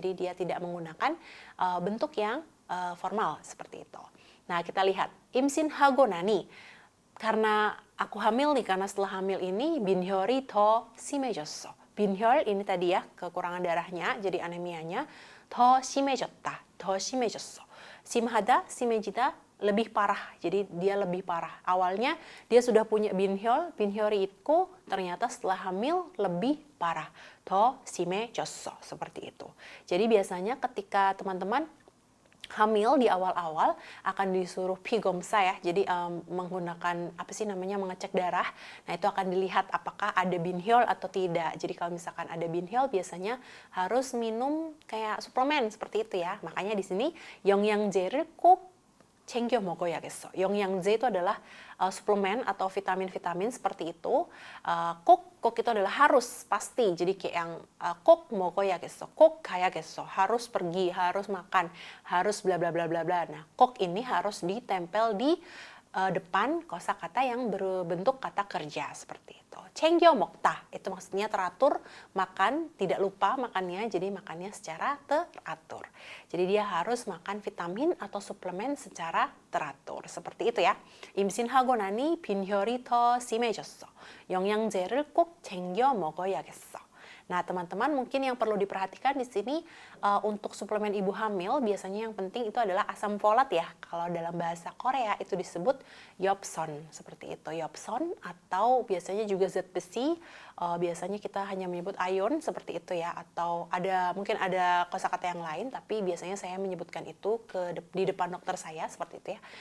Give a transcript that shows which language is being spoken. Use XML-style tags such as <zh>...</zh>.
<id>Jadi dia tidak menggunakan bentuk yang formal seperti itu. Nah, kita lihat</id> <ko>임신하고 나니,</ko> <id>karena aku hamil nih, karena setelah hamil ini</id> <ko>binhyol이 더 심해졌어.</ko> <id>binhyol ini tadi ya, kekurangan darahnya, jadi anemianya.</id> <ko>더 심해졌다, 더 심해졌어. 심하다, 심해지다,</ko> <id>lebih parah. Jadi dia lebih parah. Awalnya dia sudah punya binhyol,</id> <ko>binhyol이 있고</ko> <id>ternyata setelah hamil lebih parah.</id> <ko>더 심해졌어,</ko> <id>seperti itu. Jadi biasanya ketika teman-teman hamil di awal-awal akan disuruh pigomsa ya, jadi menggunakan apa sih namanya, mengecek darah. Nah, itu akan dilihat apakah ada binhyol atau tidak. Jadi kalau misalkan ada binhyol biasanya harus minum kayak suplemen seperti itu ya. Makanya di sini</id> <ko>영양제를 꼭 챙겨 먹어야겠어.</ko> <id>영양제 itu adalah suplemen atau vitamin-vitamin seperti itu. 꼭 itu adalah harus, pasti. Jadi kayak yang</id> <ko>꼭 먹어야겠어, 꼭 가야겠어,</ko> <id>harus pergi, harus makan, harus bla bla bla bla bla. Nah, 꼭 ini harus ditempel di depan kosakata yang berbentuk kata kerja seperti itu. 챙겨 먹다 itu maksudnya teratur, makan, tidak lupa makannya, jadi makannya secara teratur. Jadi dia harus makan vitamin atau suplemen secara teratur seperti itu ya.</id> <ko>임신하고 나니 빈혈이 더 심해졌어. 영양제를 꼭 챙겨 먹어야겠어.</ko> <id>Nah, teman-teman mungkin yang perlu diperhatikan di sini untuk suplemen ibu hamil biasanya yang penting itu adalah asam folat ya. Kalau dalam bahasa Korea itu disebut 엽선 seperti itu, 엽선, atau biasanya juga zat besi. Biasanya kita hanya menyebut ion seperti itu ya, atau mungkin ada kosakata yang lain, tapi biasanya saya menyebutkan itu di depan dokter saya seperti itu ya.</id>